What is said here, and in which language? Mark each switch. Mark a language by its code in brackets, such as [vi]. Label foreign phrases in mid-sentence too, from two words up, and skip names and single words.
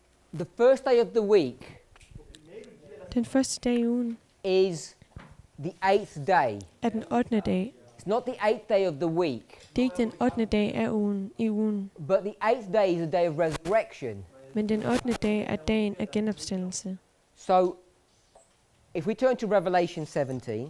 [en] The first day of the week [da] Den første dag i ugen [en] is the 8th day. [da] er den 8. dag. [en] It's not the 8th day of the week, [da] Det er ikke den 8. dag af ugen i ugen, [en] but the 8th day is a day of resurrection. [da] men den 8. dag er dagen af genopstandelse. [en] So, if we turn to Revelation 17,